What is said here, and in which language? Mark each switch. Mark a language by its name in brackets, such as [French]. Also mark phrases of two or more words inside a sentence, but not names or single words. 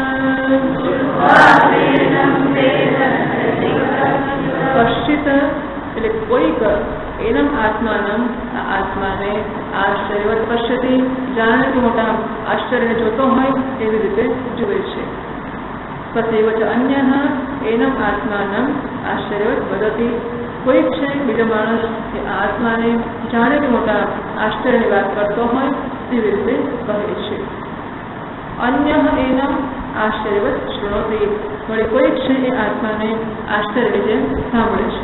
[Gujarati] કશ્ચિત એટલે કોઈક [Sanskrit] एनम आत्मानम [Gujarati] આ આત્માને [Sanskrit] आश्चर्यवत पश्यति [Gujarati] જાણે કે મોટા આશ્ચર્યને જોતો હોય એવી રીતે જુએ છે. [Sanskrit] तथैव च अन्यः एनम् आत्मानम् आश्चर्यवत् वदति। [Gujarati] कोई છે બીજો માણસ એ આત્માને જાણે કે મોટા આશ્ચર્યની વાત કરતો હોય તેવી રીતે કહે છે। [Sanskrit] अन्य एनम आश्चर्यवत शृणोति, [Gujarati] વળી કોઈક છે એ આત્માને આશ્ચર્ય જેમ સાંભળે છે।